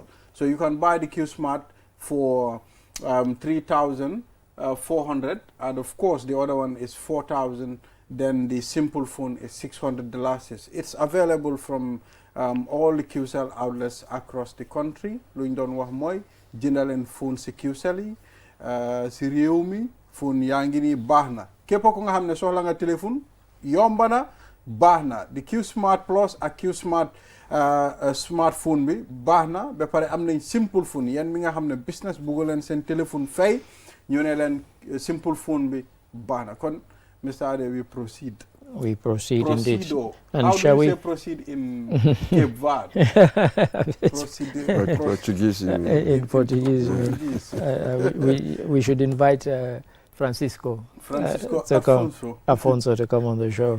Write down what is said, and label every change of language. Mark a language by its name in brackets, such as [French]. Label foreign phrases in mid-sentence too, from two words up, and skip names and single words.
[English] So you can buy the Q Smart for 3,400, and of course the other one is 4,000. Then the simple phone is $600. It's available from all the QCell outlets across the country. [Wolof] Luñ doon wax mooy jëndaleen phone si QCell yi si réew mi phone yaa ngi nii baax na képp ko nga xam ne soxla nga téléphone yomba na baax na di Q Smart Plus ak Q Smart smartphone bi baax na ba pare am nañ [English] simple phone [Wolof] yéen mi nga xam ne business bugg leen seen téléphone fay ñu ne leen [English] simple phone [Wolof] bi baax na kon Mr. [English] Ade, we proceed. We proceed indeed. And how shall we proceed in Cape Verde? Portuguese. In Portuguese. We should invite Francisco Afonso to come on the show.